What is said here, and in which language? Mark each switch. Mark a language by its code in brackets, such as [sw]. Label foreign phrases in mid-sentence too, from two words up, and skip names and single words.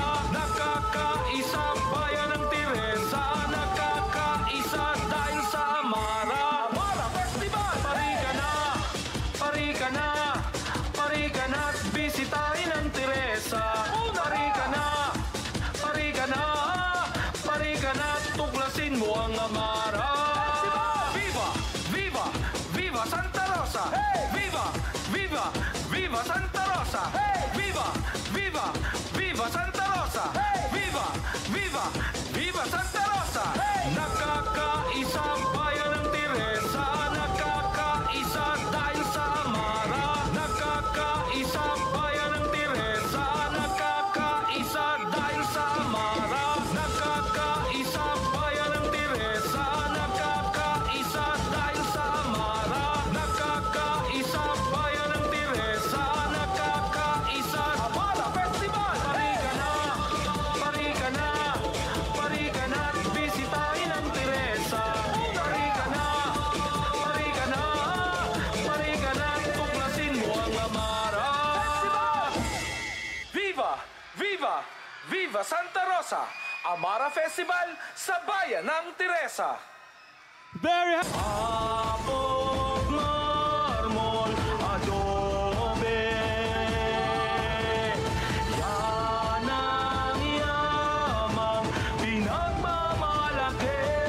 [tl] Nakakaisa bayan ng Teresa, nakakaisa dahil sa Amara. Amara Festival! Parika na! Parika na! Parika na at bisitahin ang Teresa. Parika na! Parika na! Parika na at tuklasin mo ang Amara. Viva! Viva! Viva Santa Rosa! Viva! Viva! Viva Santa Rosa! Viva! Viva! Viva Santa Rosa! Viva! Viva! Viva Santa Rosa! Nakakaisa bayan ng Teresa, nakakaisa dahil sa Amara. Nakakaisa bayan ng Teresa, nakakaisa dahil sa Amara. Nakakaisa bayan ng Teresa, nakakaisa dahil sa Amara. Nakakaisa bayan ng Teresa, nakakaisa. Amara Festival! Parika na! Parika na! Parika na at bisitahin ang Teresa. Parika na! Parika na! Parika na at tuklasin mo ang Amara. Viva! Viva! Viva Santa Rosa! Amara Festival sa bayan ng Teresa. [en] Very happy. [tl] Apog marmol, adobe, yan ang yamang pinagmamalaki.